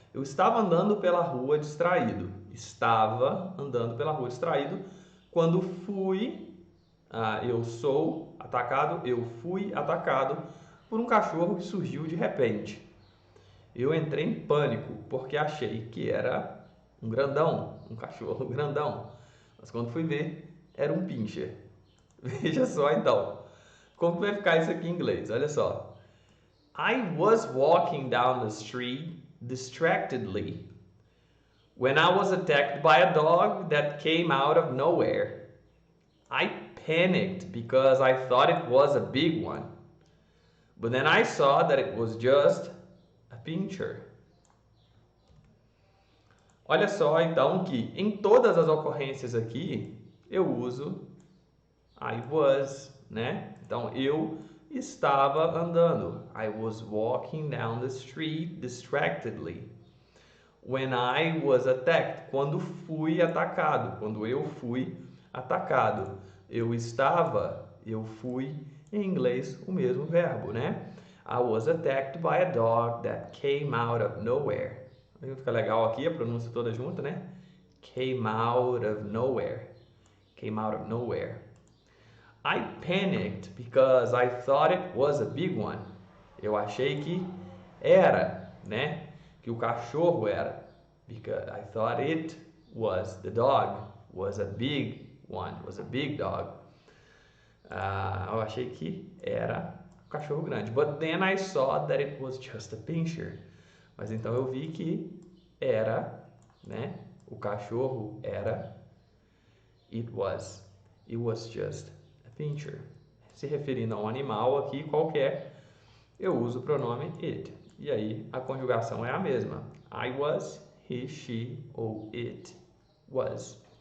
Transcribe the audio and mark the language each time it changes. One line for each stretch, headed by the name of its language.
Portuguese: Eu estava andando pela rua distraído. Estava andando pela rua distraído quando fui, eu sou atacado, eu fui atacado por um cachorro que surgiu de repente. Eu entrei em pânico porque achei que era um grandão, um cachorro grandão. Mas quando fui ver, era um pincher. Veja só então. Como que vai ficar isso aqui em inglês? Olha só.
English: I was walking down the street distractedly when I was attacked by a dog that came out of nowhere. I panicked because I thought it was a big one. But then I saw that it was just a pincher.
Portuguese: Olha só então que em todas as ocorrências aqui eu uso
English: I was,
Portuguese: né? Então eu estava andando.
English: I was walking down the street distractedly. When I was attacked,
Portuguese: quando fui atacado, quando eu fui atacado. Eu estava, eu fui, em inglês o mesmo verbo, né?
English: I was attacked by a dog that came out of nowhere.
Portuguese: Fica legal aqui a pronúncia toda junta, né?
English: Came out of nowhere. Came out of nowhere. I panicked because I thought it was a big one.
Portuguese: Eu achei que era, né? Que o cachorro era.
English: Because I thought it was, the dog was a big one, was a big dog.
Portuguese: Eu achei que era um cachorro grande.
English: But then I saw that it was just a pincher.
Portuguese: Mas então eu vi que era, né? O cachorro era.
English: It was just a pincher.
Portuguese: Se referindo a um animal aqui qualquer, eu uso o pronome it. E aí a conjugação é a mesma.
English: I was, he, she
Portuguese: ou
English: it was.